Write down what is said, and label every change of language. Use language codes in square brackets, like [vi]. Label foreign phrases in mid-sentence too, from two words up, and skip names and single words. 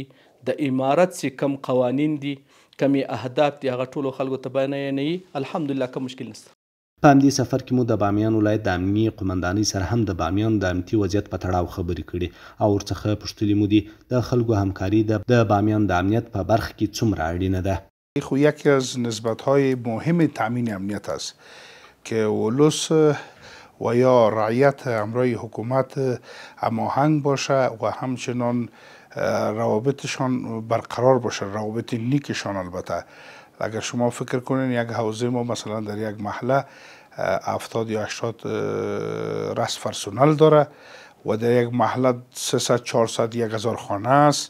[ps] د امارت چې کم قوانین دي، کمې اهداف دي، هغه ټولو خلکو ته بیانوي. الحمدلله که مشکل نشته. په همدې سفر کې مو د بامیان ولایت د امنیي قمندانۍ سره هم د بامیان د امنیتي وضعیت په تړاو خبرې کړې او ورڅخه پوښتلي مو دي د خلکو همکاري د بامیان د امنیت په برخه کې څومره اړینه ده. [fa] خو یکی از نسبت‌های مهم تامین امنیت است که ولس و یا رعیت همراه حکومت هماهنگ باشه و همچنان روابطشان برقرار باشه، روابط نیکشان. البته اگر شما فکر کنین یک حوزه ما مثلا در یک محله 70 یا 80 رس فرسونل داره و در یک محله 300 400 1000 خانه است.